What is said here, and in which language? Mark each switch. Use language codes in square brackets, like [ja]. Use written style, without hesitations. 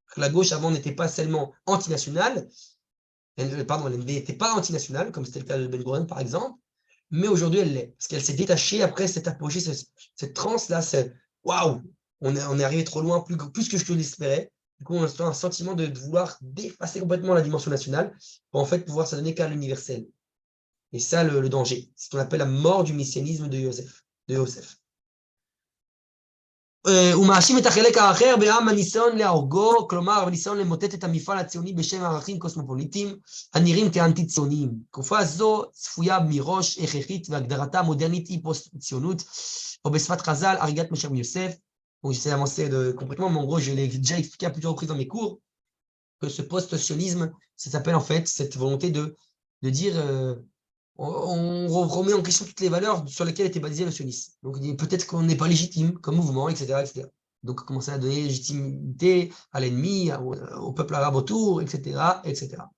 [fr] La gauche, avant, n'était pas seulement antinationale, elle n'était pas antinationale, comme c'était le cas de Ben Gurion, par exemple, mais aujourd'hui, elle l'est, parce qu'elle s'est détachée après cette apogée, cette transe-là, c'est waouh, on est arrivé trop loin, plus que je l'espérais. Du coup, on a un sentiment de vouloir dépasser complètement la dimension nationale pour en fait pouvoir s'adonner qu'à l'universel. Et ça, le danger, c'est ce qu'on appelle la mort du messianisme de Yosef. [he] הוא מאשים את החלק האחר בעם הניסיון להורגו, כלומר, הניסיון למוטט את המפעל הציוני בשם ערכים קוסמופוליטיים הנראים כאנטי-ציוניים. תקופה זו צפויה מראש הכרחית והגדרתה המודרנית היא פוסט-ציונות, או בשפת חז"ל, הריגת משה מיוסף. [fr] Bon, j'essaie d'avancer complètement, mais en gros, je l'ai déjà expliqué à plusieurs reprises dans mes cours, que ce post-sionisme, ça s'appelle en fait cette volonté de dire on remet en question toutes les valeurs sur lesquelles était basé le sionisme. Donc peut-être qu'on n'est pas légitime comme mouvement, etc., etc. Donc commencer à donner légitimité à l'ennemi, au peuple arabe autour, etc., etc.